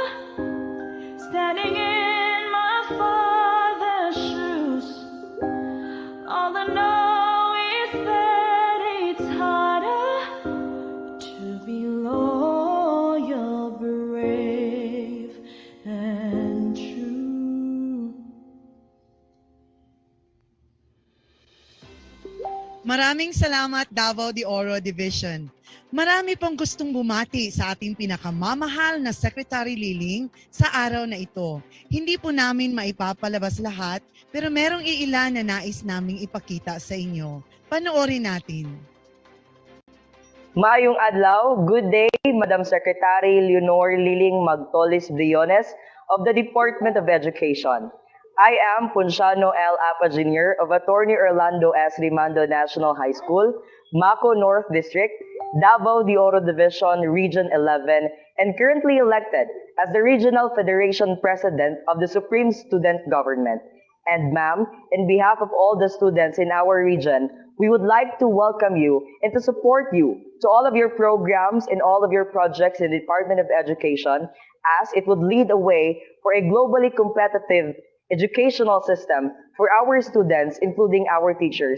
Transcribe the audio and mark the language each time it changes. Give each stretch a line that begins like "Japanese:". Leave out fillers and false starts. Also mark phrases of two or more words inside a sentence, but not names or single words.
English: Standing in my father's shoes. All I know is that it's harder to be loyal, brave, and true.
Filipino: Maraming salamat Davao de Oro Division. Marami pang gustong bumati sa ating pinakamamahal na Secretary Liling sa araw na ito. Hindi po namin maipapalabas lahat, pero merong iilan na nais naming ipakita sa inyo. Panoorin natin.
Cebuano: Maayong adlaw,
English: good day, Madam Secretary Leonor Liling Magtolis-Briones of the Department of Education. I am Punciano L. Apa Jr. of Attorney Orlando S. Rimando National High School, Maco North District, Davao de Oro Division, Region 11, and currently elected as the Regional Federation President of the Supreme Student Government. And ma'am, in behalf of all the students in our region, we would like to welcome you and to support you to all of your programs and all of your projects in the Department of Education, as it would lead a way for a globally competitive educational system for our students, including our teachers.